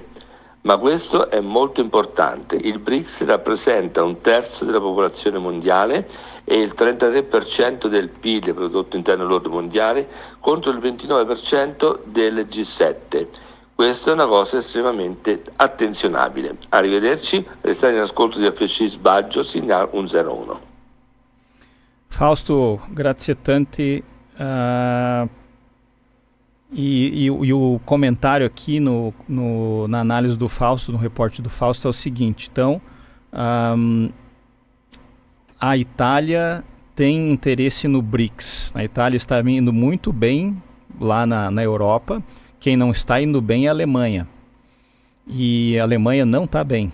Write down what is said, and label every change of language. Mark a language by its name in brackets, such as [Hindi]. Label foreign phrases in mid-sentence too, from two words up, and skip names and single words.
[Italian] Ma questo è molto importante. Il BRICS rappresenta 1/3 della popolazione mondiale e il 33% del PIL, prodotto interno lordo mondiale, contro il 29% del G7. Questa è una cosa estremamente attenzionabile. Arrivederci, restate in ascolto di FC Sbaggio, Signal 101. Fausto, grazie tanti. [Portuguese] E o comentário aqui na análise do Fausto, no reporte do Fausto, é o seguinte. Então, a Itália tem interesse no BRICS. A Itália está indo muito bem lá na Europa. Quem não está indo bem é a Alemanha. E a Alemanha não está bem.